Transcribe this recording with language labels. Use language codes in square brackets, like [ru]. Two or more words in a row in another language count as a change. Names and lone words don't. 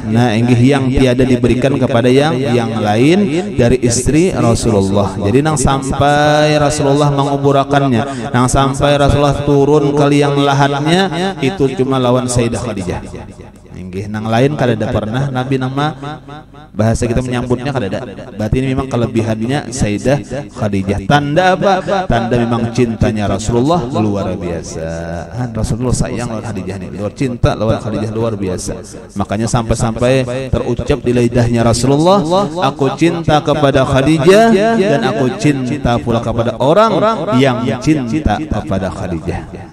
[id] Nah, inggih yang tiada diberikan kepada yang lain dari istri Rasulullah. Jadi nang sampai Rasulullah menguburakannya, nang sampai Rasulullah turun ke liang lahatnya, itu cuma lawan Sayyidah Khadijah. [bjn] Inggih nang lain kada ada pernah Nabi nama bahasa kita menyambutnya kada ada. [id] Berarti ini memang kelebihannya Sayyidah Khadijah. Tanda apa? Tanda memang cintanya Rasulullah luar biasa. Rasulullah sayang lawan Khadijah ini, luar cinta lawan Khadijah luar biasa. Makanya sampai-sampai terucap di lidahnya Rasulullah, aku cinta kepada Khadijah dan aku cinta pula kepada orang yang cinta kepada Khadijah.